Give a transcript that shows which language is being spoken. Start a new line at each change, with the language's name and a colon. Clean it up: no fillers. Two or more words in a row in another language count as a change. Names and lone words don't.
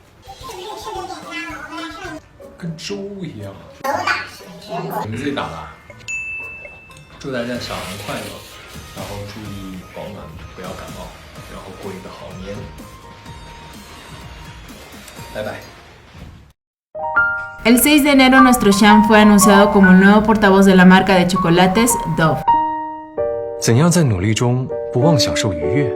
Chinese: 跟粥一样。你们自己打的？祝大家小年快乐，然后注意保暖，不要感冒，然后过一个好年。拜拜。
Spanish: El 6 de enero, nuestro Shan fue anunciado como el nuevo portavoz de la marca de chocolates Dove.
Chinese: 怎样在努力中不忘享受愉悦？